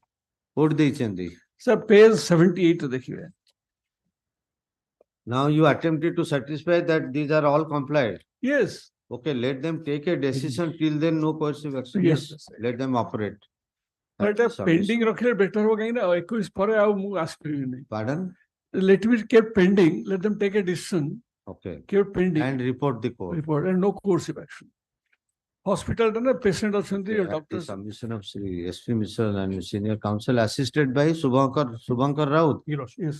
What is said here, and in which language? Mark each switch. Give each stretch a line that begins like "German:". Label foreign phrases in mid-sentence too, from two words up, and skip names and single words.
English: Put the chandi. Sir, page 78 देखिए. Now you attempted to satisfy that these are all complied. Yes, Okay, let them take a decision. Till then, no coercive action. Yes. Let them operate. but That is pending submission.
Hindi: रखे better हो गई ना
Odia: 21 ପରେ ଆଉ ମୁଁ ଆସିପାରିବିନି.
English: Pardon? Let me keep pending, let them take a decision, Okay. keep pending. And report the court. Report and no course of action.
Odia: hospital ରେ patient ଅଛନ୍ତି
English: At the doctors. submission of Sri SP Mishra and senior counsel assisted by Subhankar Raut. Yes.